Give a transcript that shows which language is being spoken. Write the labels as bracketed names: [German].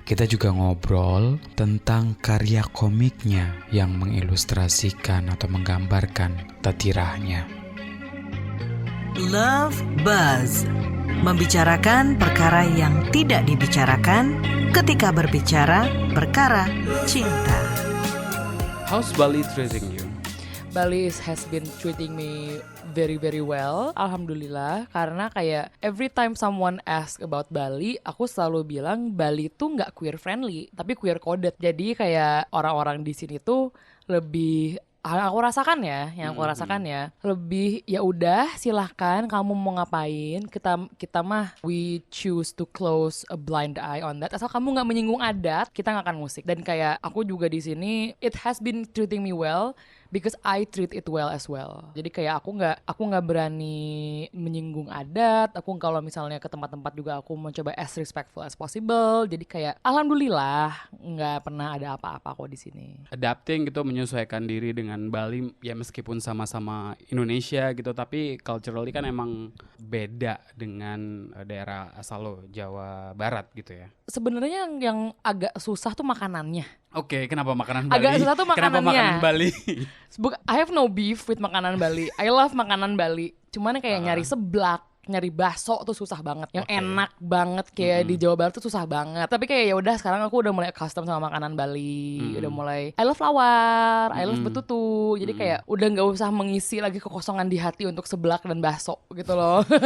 [Indonesian] Kita juga ngobrol tentang karya komiknya yang mengilustrasikan atau menggambarkan tatirahnya. Love Buzz, membicarakan perkara yang tidak dibicarakan ketika berbicara perkara cinta. [English] How's Bali treating you? Bali has been treating me very very well, [Arabic] alhamdulillah. [Indonesian] Karena kayak [English] every time someone ask about Bali, [Indonesian] aku selalu bilang Bali tuh nggak queer friendly, tapi queer coded. Jadi kayak orang-orang di sini tuh lebih, aku rasakan ya, yang aku rasakan ya, lebih ya udah silahkan kamu mau ngapain, kita mah [English] we choose to close a blind eye on that. [Indonesian] Asal kamu nggak menyinggung adat, kita nggak akan musik. Dan kayak aku juga di sini, [English] it has been treating me well because I treat it well as well. [Indonesian] Jadi kayak aku nggak berani menyinggung adat. Aku kalau misalnya ke tempat-tempat juga aku mencoba [English] as respectful as possible. [Indonesian] Jadi kayak alhamdulillah nggak pernah ada apa-apa kok di sini. Adapting gitu, menyesuaikan diri dengan Bali ya, meskipun sama-sama Indonesia gitu, tapi [English] culturally [Indonesian] kan emang beda dengan daerah asal lo, Jawa Barat gitu ya. Sebenarnya yang agak susah tuh makanannya. Oke, kenapa makanan Bali? Agak susah tuh makanannya. Kenapa makanan Bali? [English] I have no beef with [Indonesian] makanan Bali. [English] I love [Indonesian] makanan Bali. Cuman kayak nyari seblak, nyari bakso tuh susah banget. Yang enak banget kayak di Jawa Barat tuh susah banget. Tapi kayak ya udah, sekarang aku udah mulai custom sama makanan Bali. Udah mulai [English] I love lawar, I love betutu. [Indonesian] Jadi kayak udah nggak usah mengisi lagi kekosongan di hati untuk seblak dan bakso gitu loh.